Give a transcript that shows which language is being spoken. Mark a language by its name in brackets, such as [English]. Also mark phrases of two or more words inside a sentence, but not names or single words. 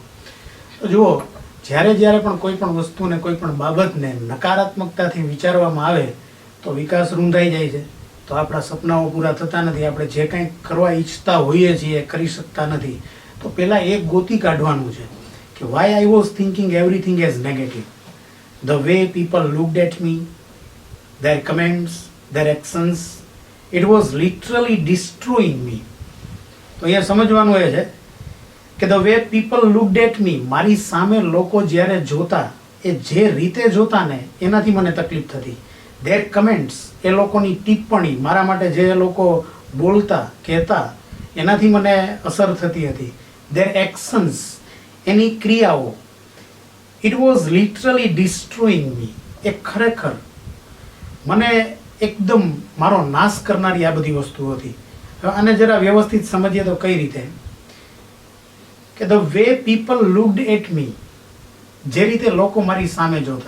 [Gujarati] તો જુઓ, જ્યારે પણ કોઈ પણ વસ્તુને, કોઈ પણ બાબતને નકારાત્મકતાથી વિચારવામાં આવે તો વિકાસ રૂંધાઈ જાય છે. તો આપણા સપનાઓ પૂરા થતા નથી. આપણે જે કંઈ કરવા ઈચ્છતા હોઈએ છીએ એ કરી શકતા નથી. તો પહેલાં એક ગોતી કાઢવાનું છે કે [English] why I was thinking everything as negative. The way people looked at me, their comments, their actions, it was literally destroying me. [Gujarati] તો અહીંયા સમજવાનું એ છે કે [English] the way people looked at me, [Gujarati] મારી સામે લોકો જ્યારે જોતા, એ જે રીતે જોતા ને એનાથી મને તકલીફ થતી. [English] their comments, [Gujarati] એ લોકોની ટિપ્પણી, મારા માટે જે લોકો બોલતા, કહેતા, એનાથી મને અસર થતી હતી. [English] their actions, [Gujarati] એની ક્રિયાઓ, [English] it was literally destroying me. [Gujarati] એ ખરેખર મને એકદમ મારો નાશ કરનારી આ બધી વસ્તુ હતી. હવે આને જરા વ્યવસ્થિત સમજીએ તો કઈ રીતે કે [English] the way people looked at me, [Gujarati] જે રીતે લોકો મારી સામે જોતા.